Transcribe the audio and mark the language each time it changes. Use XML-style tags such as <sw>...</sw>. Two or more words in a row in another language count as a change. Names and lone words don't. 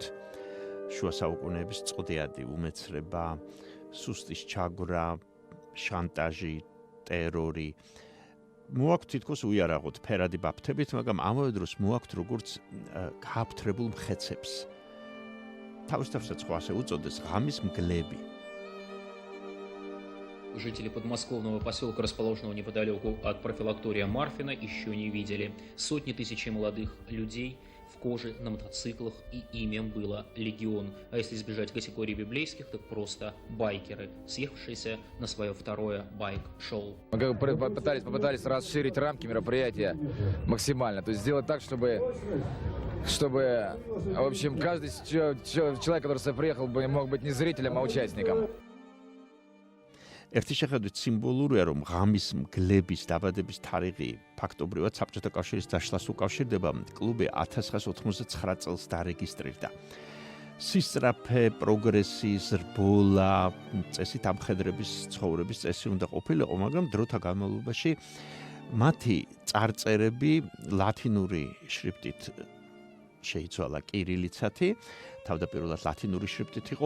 <ka>შუა საუკუნეების წოდიადი უმეცრება, სუსტის ჩაგვრა, შანტაჟი, ტერორი. მოაქვთ თითქოს უიარაღოთ ფერადი ბაფთებით, მაგრამ ამავე დროს მოაქვთ როგორც გააფთრებულ მხეცებს. თავისთავადაც ხო ასე უწოდეს ღამის მგლები.</ka> <ru>Жители подмосковного поселка, расположенного неподалеку от профилактория Марфина, еще не видели. Сотни тысяч молодых людей в коже, на мотоциклах, и ими было легион. А если избежать категории библейских, так просто байкеры, съехавшиеся на свое второе байк-шоу. Мы попытались расширить рамки мероприятия максимально, то есть сделать так, чтобы, в общем, каждый человек, который сюда приехал, мог быть не зрителем, а участником.</ru> <ka>ერთი შეხედვით სიმბოლურია, რომ ღამის მგლების დაბადების თარიღი ფაქტობრივად საბჭოთა კავშირის დაშლას უკავშირდება, კლუბი 1989 წელს დარეგისტრირდა. სისწრაფე, პროგრესი, ზრბოლა, წესით ამხედრების ცხოვრების წესი უნდა ყოფილიყო, მაგრამ დროთა განმავლობაში მათი წარწერები ლათინური შრიფტით შეიცვალა კირილიცათი, თავდაპირველად ლათინური შრიფტით იყო.</ka>